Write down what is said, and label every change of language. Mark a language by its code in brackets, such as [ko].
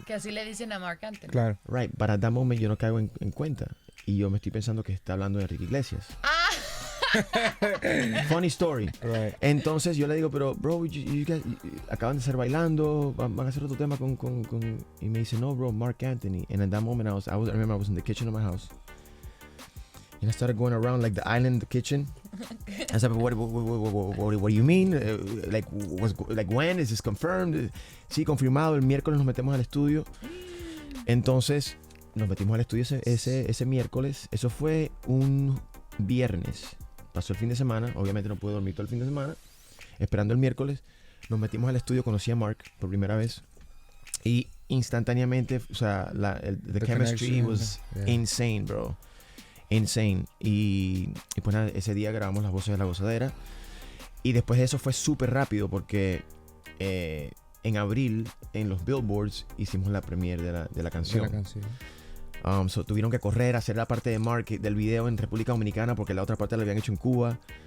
[es] que así le dicen a Mark Anthony. Claro. [en] Right, but at that moment [es] yo no caigo en cuenta. Y yo me estoy pensando que está hablando de Enrique Iglesias. [en] Funny story. Right. [es] Entonces yo le digo, pero bro, [en] you guys, [es] acaban de estar bailando, van a hacer otro tema con... Y me dice, no bro, Mark Anthony. [en] And at that moment I remember I was in the kitchen of my house. And I started going around like the island, the kitchen. I said, what do you mean? Like when is this confirmed? [es] Sí, confirmado. El miércoles nos metemos al estudio. Entonces nos metimos al estudio ese miércoles. Eso fue un viernes. Pasó el fin de semana. Obviamente no pude dormir todo el fin de semana. Esperando el miércoles. Nos metimos al estudio. Conocí a Mark por primera vez. Y instantáneamente, o sea, [en] the chemistry was insane, bro. Insane. [es] Y pues nada, ese día grabamos las voces de La Gozadera. Y después de eso fue súper rápido porque en abril en los Billboards hicimos la premiere de la canción. So tuvieron que correr a hacer la parte de Mark del video en República Dominicana porque la otra parte la habían hecho en Cuba.